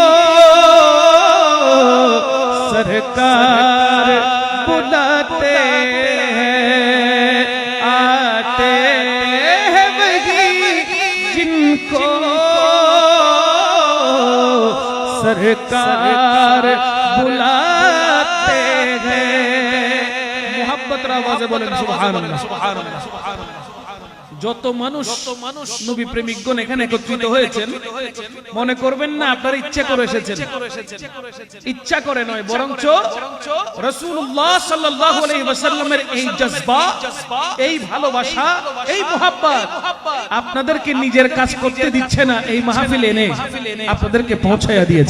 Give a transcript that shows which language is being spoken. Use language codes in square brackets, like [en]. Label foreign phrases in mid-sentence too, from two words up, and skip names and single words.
[ur] سرکار بلاتے ہیں، آتے ہیں وہی جن کو سرکار بلاتے ہیں۔ محبت آوازে [bn] বলেন [ar] سبحان الله سبحان الله. [bn] যত মানুষ নবী প্রেমিকগণ এখানে একত্রিত হয়েছেন, মনে করবেন না আপনারা ইচ্ছা করে এসেছেন, ইচ্ছা করে নয়, বরঞ্চ রাসূলুল্লাহ [ar] صلى الله عليه وسلم [bn] এই জজবা, এই ভালোবাসা, এই মুহাব্বত আপনাদেরকে নিজের কাজ করতে দিচ্ছে না, এই মাহফিল এনে আপনাদেরকে পৌঁছায়া দিয়েছে।